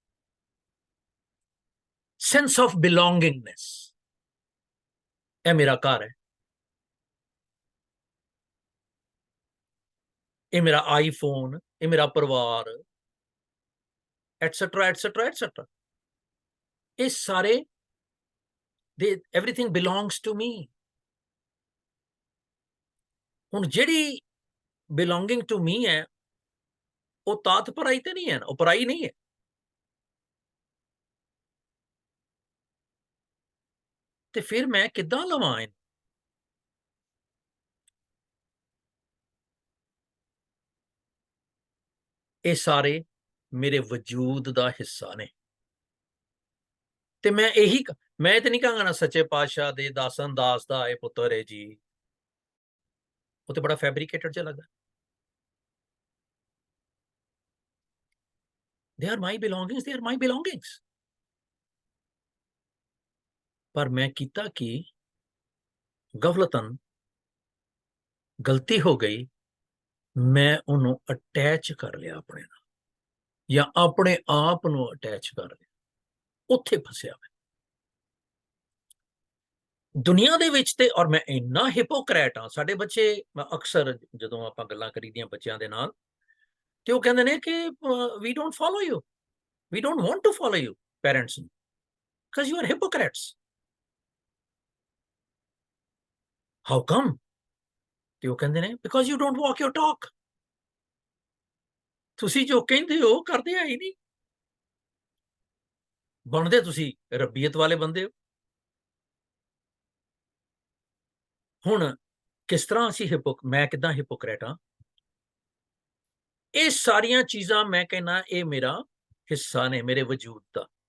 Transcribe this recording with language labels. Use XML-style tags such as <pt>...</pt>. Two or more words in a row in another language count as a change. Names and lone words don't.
<en>sense of belongingness,</en> <pa>ਇਹ ਮੇਰਾ ਘਰ ਹੈ, ਇਹ ਮੇਰਾ ਆਈਫੋਨ, ਇਹ ਮੇਰਾ ਪਰਿਵਾਰ,</pa> <en>etcetera etcetera etcetera,</en> <pa>ਇਹ ਸਾਰੇ</pa> <en>everything belongs to me।</en> <pa>ਹੁਣ ਜਿਹੜੀ</pa> <en>belonging to me</en> <pa>ਹੈ, ਉਹ ਤਾਤ ਪਰਾਈ ਤੇ ਨਹੀਂ ਹੈ, ਉਹ ਪਰਾਈ ਨਹੀਂ ਹੈ। ਤੇ ਫਿਰ ਮੈਂ ਕਿੱਦਾਂ ਲਵਾਂ ਇਹਨੂੰ? ਇਹ ਸਾਰੇ ਮੇਰੇ ਵਜੂਦ ਦਾ ਹਿੱਸਾ ਨੇ। ਤੇ ਮੈਂ ਇਹੀ, ਮੈਂ ਤੇ ਨਹੀਂ ਕਹਾਂਗਾ ਨਾ ਸੱਚੇ ਪਾਤਸ਼ਾਹ ਦੇ ਦਾਸਨ ਦਾਸ ਦਾ ਇਹ ਪੁੱਤਰ ਹੈ ਜੀ, ਉਹ ਤੇ ਬੜਾ ਫੈਬਰੀਕੇਟਡ ਜਿਹਾ ਲੱਗਾ।</pa> <en>they are my belongings, they are my belongings।</en> <pa>ਪਰ ਮੈਂ ਕੀਤਾ ਕੀ, ਗਫਲਤਨ ਗਲਤੀ ਹੋ ਗਈ, ਮੈਂ ਉਹਨੂੰ ਅਟੈਚ ਕਰ ਲਿਆ ਆਪਣੇ ਨਾਲ, ਜਾਂ ਆਪਣੇ ਆਪ ਨੂੰ ਅਟੈਚ ਕਰ ਲਿਆ, ਉੱਥੇ ਫਸਿਆ ਮੈਂ ਦੁਨੀਆ ਦੇ ਵਿੱਚ। ਤੇ ਔਰ ਮੈਂ ਇੰਨਾ ਹਿਪੋਕਰੇਟ ਹਾਂ, ਸਾਡੇ ਬੱਚੇ, ਮੈਂ ਅਕਸਰ ਜਦੋਂ ਆਪਾਂ ਗੱਲਾਂ ਕਰੀਦੀਆਂ ਬੱਚਿਆਂ ਦੇ ਨਾਲ, ਤੇ ਉਹ ਕਹਿੰਦੇ ਨੇ ਕਿ</pa> <en>we don't follow you, we don't want to follow you, parents, because you are hypocrites। how come?</en> <pa>ਤੇ ਉਹ ਕਹਿੰਦੇ ਨੇ</pa> <en>because you don't walk your talk।</en> <pa>ਤੁਸੀਂ ਜੋ ਕਹਿੰਦੇ ਹੋ ਕਰਦੇ ਆ ਹੀ ਨਹੀਂ, ਬਣਦੇ ਤੁਸੀਂ ਰੱਬੀਅਤ ਵਾਲੇ ਬੰਦੇ ਹੋ। ਹੁਣ ਕਿਸ ਤਰ੍ਹਾਂ ਅਸੀਂ ਮੈਂ ਕਿਦਾਂ ਹਿਪੋਕਰੇਟ ਹਾਂ? ਇਹ ਸਾਰੀਆਂ ਚੀਜ਼ਾਂ ਮੈਂ ਕਹਿੰਦਾ ਇਹ ਮੇਰਾ ਹਿੱਸਾ ਨੇ, ਮੇਰੇ ਵਜੂਦ ਦਾ।</pa>